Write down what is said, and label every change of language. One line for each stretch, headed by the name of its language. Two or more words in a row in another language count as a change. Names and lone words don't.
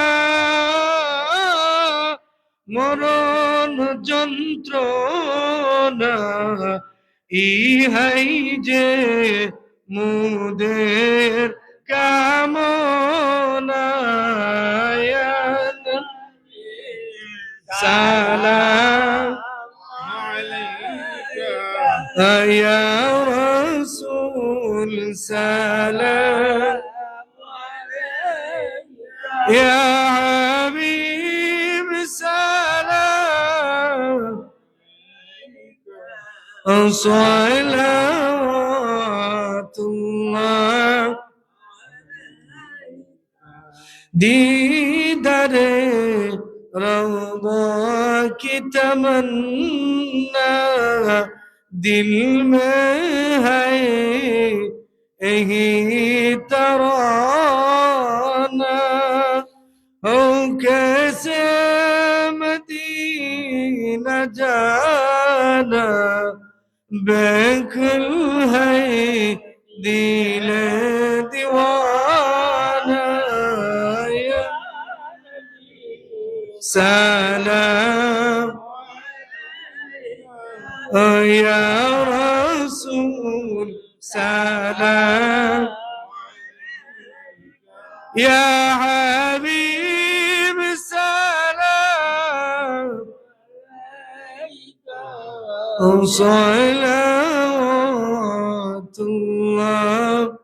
Bangla: মরণ যন্ত্রণা ইহাই যে মুদের কামনা সালাম
Arabic: يا رسول سلام يا حبيب سلام صلوات الله
Hindi: दीदार रौदा की तमन्ना दिल में है यही तराना हो कैसे मदीना जाना बेकुल है दिल
Arabic: दीवाना सलाम يا رسول سلام يا حبيب سلام صلوات الله